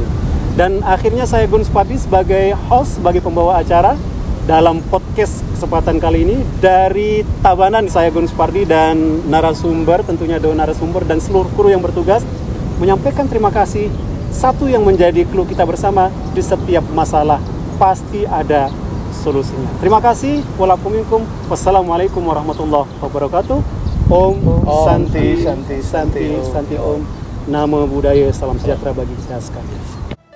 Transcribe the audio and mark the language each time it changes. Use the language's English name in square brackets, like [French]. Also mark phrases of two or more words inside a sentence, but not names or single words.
[Indonesian] Dan akhirnya saya Gun Supardi sebagai host, sebagai pembawa acara dalam podcast kesempatan kali ini dari Tabanan, saya Gun Supardi dan narasumber, tentunya dua narasumber dan seluruh kru yang bertugas menyampaikan terima kasih. Satu yang menjadi clue kita bersama, di setiap masalah pasti ada solusinya. Terima kasih. [Arabic] والسلام عليكم ورحمة الله وبركاته. [Sanskrit] Om Santi Santi Santi Santi Om. [Pali] Namo Buddhaya, [Indonesian] salam sejahtera bagi kita sekalian.